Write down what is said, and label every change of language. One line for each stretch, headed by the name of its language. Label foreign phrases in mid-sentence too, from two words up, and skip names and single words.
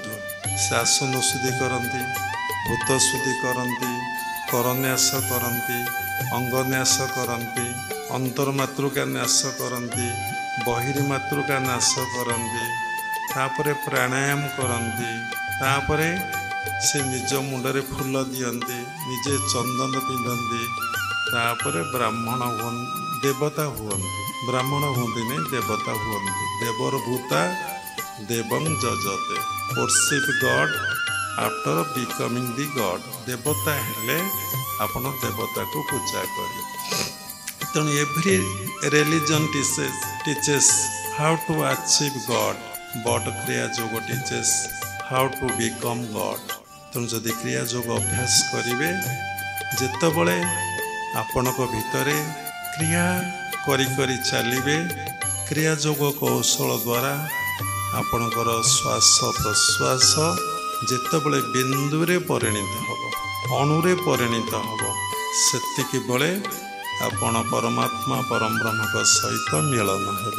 Odia: ସେ ଆସନ ଶୁଦ୍ଧି କରନ୍ତି, ଭୂତ ଶୁଦ୍ଧି କରନ୍ତି, କରନ୍ୟାସ କରନ୍ତି, ଅଙ୍ଗନ୍ୟାସ କରନ୍ତି, ଅନ୍ତର୍ମାତୃକା ନ୍ୟାସ କରନ୍ତି, ବହିର୍ମାତୃକା ନାଶ କରନ୍ତି, ତାପରେ ପ୍ରାଣାୟାମ କରନ୍ତି, ତାପରେ ସେ ନିଜ ମୁଣ୍ଡରେ ଫୁଲ ଦିଅନ୍ତି, ନିଜେ ଚନ୍ଦନ ପିନ୍ଧନ୍ତି, ତାପରେ ବ୍ରାହ୍ମଣ ଦେବତା ହୁଅନ୍ତି। ବ୍ରାହ୍ମଣ ହୁଅନ୍ତିନି, ଦେବତା ହୁଅନ୍ତି।
Sanskrit: ଦେବର ଭୂତା ଦେବଂ ଯଜତେ,
English: worship God after becoming the God।
Odia: ଦେବତା ହେଲେ ଆପଣ ଦେବତାକୁ ପୂଜା କରିବେ।
English: ତେଣୁ every religion teaches how to achieve God, but କ୍ରିୟା ଯୋଗ teaches how to become God।
Odia: ତେଣୁ ଯଦି କ୍ରିୟା ଯୋଗ ଅଭ୍ୟାସ କରିବେ, ଯେତେବେଳେ ଆପଣଙ୍କ ଭିତରେ କ୍ରିୟା କରି କରି ଚାଲିବେ, କ୍ରିୟା ଯୋଗ କୌଶଳ ଦ୍ୱାରା ଆପଣଙ୍କର ଶ୍ୱାସ ପ୍ରଶ୍ୱାସ ଯେତେବେଳେ ବିନ୍ଦୁରେ ପରିଣତ ହେବ, ଅଣୁରେ ପରିଣତ ହେବ, ସେତିକିବେଳେ ଆପଣ ପରମାତ୍ମା ପରମବ୍ରହ୍ମଙ୍କ ସହିତ ମିଳନ ହେବେ।